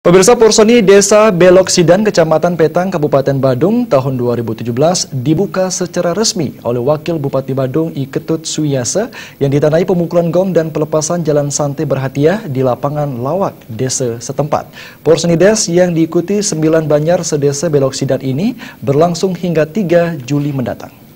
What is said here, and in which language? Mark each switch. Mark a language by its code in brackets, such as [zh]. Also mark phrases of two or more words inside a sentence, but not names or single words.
[id] Pemirsa, Porseni Desa Belok Sidan, Kecamatan Petang, Kabupaten Badung tahun 2017 dibuka secara resmi oleh Wakil Bupati Badung I Ketut Suyasa yang ditandai pemukulan gong dan pelepasan jalan santai berhadiah di lapangan Lawak, desa setempat. Porseni Des yang diikuti 9 Banyar sedesa Belok Sidan ini berlangsung hingga 3 Juli mendatang.